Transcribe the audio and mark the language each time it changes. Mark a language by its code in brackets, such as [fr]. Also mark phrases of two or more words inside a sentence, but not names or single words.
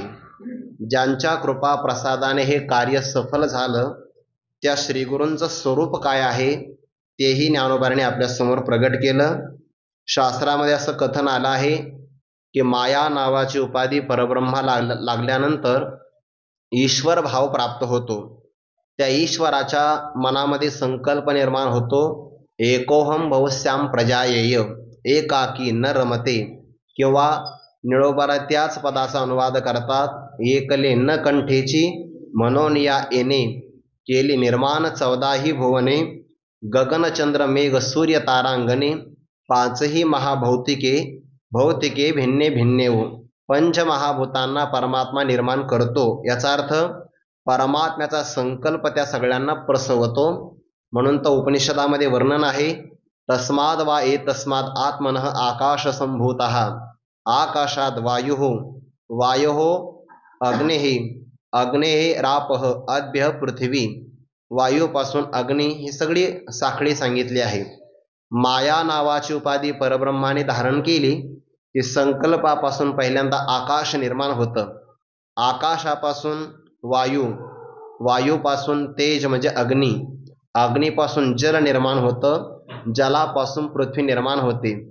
[mr] ज्यांच्या कृपा प्रसादाने हे कार्य सफल झालं त्या श्रीगुरूंचं स्वरूप काय आहे तेही ज्ञानोबाराने आपल्यासमोर प्रगट केलं. शास्त्रामध्ये असं कथन आलं आहे की माया नावाची उपाधी परब्रह्मा लागल्यानंतर ईश्वर भाव प्राप्त होतो. त्या ईश्वराच्या मनामध्ये संकल्प निर्माण होतो, [sa] एकोहम भवस्याम प्रजायेय, एकाकी न रमते, [mr] किंवा निळोबारा त्याच पदाचा अनुवाद करतात, एकले न कंठेची म्हणून या येणे केली निर्माण 14ही भुवने, गगनचंद्र मेघ सूर्य तारांगणे, पाचही महाभौतिके भौतिके भिन्ने भिन्ने पंचमहाभूतांना परमात्मा निर्माण करतो. याचा अर्थ परमात्म्याचा संकल्प त्या सगळ्यांना प्रसवतो. म्हणून तर उपनिषदामध्ये वर्णन आहे, [sa] तस्माद वा एतस्माद आत्मनः आकाश संभूतः, आकाशात वायुः, वायोः अग्नेः, अग्नेः रापः, अद्भ्य पृथ्वी, [mr] वायूपासून अग्नी ही सगळी साखळी सांगितली आहे. माया नावाची उपाधी परब्रह्माने धारण केली की संकल्पापासून पहिल्यांदा आकाश निर्माण होतं, आकाशापासून वायू, वायूपासून तेज म्हणजे अग्नी, अग्नीपासून जल निर्माण होतं, जलापासून पृथ्वी निर्माण होते.